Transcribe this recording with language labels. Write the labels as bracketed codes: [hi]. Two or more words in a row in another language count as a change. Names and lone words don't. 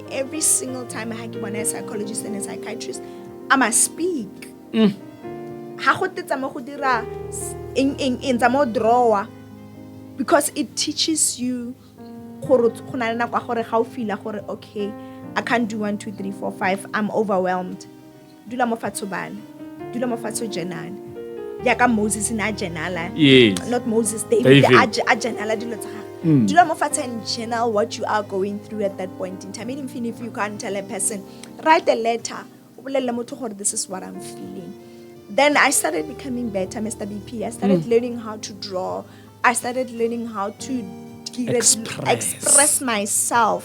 [en] Every single time I have a psychologist and a psychiatrist, I must speak. Because it teaches you okay, I can't do 1, 2, 3, 4, 5. I'm overwhelmed. [tn] dula mo fatshe bana, dula mo fatshe journal. [en] Yaka Moses in a journal. Yes. Not Moses, David. A journal [tn] dilo tsa gago. Dula mo fatshe [en] and journal what you are going through at that point in time. Even if you can't tell a person, write a letter. This is what I'm feeling. Then I started becoming better, Mr. BP. I started learning how to draw. I started learning how to express myself.